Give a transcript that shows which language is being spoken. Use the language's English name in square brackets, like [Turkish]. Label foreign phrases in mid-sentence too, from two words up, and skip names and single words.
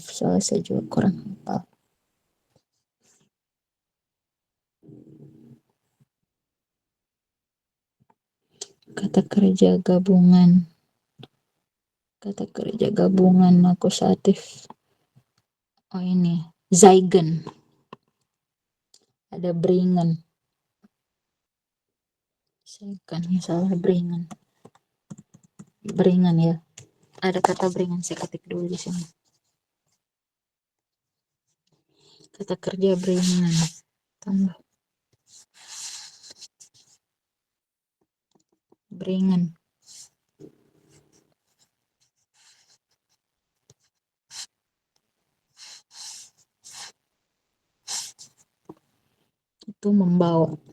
[Indonesian] Soalnya saya juga kurang hafal. Kata kerja gabungan akusatif. Oh ini, Zeigen. Ada bringen. Zeigen, salah bringen. Bringen ya. Ada kata bringen, saya ketik dulu di sini. Kata kerja bringen. Tambah. Bringen. Itu membawa.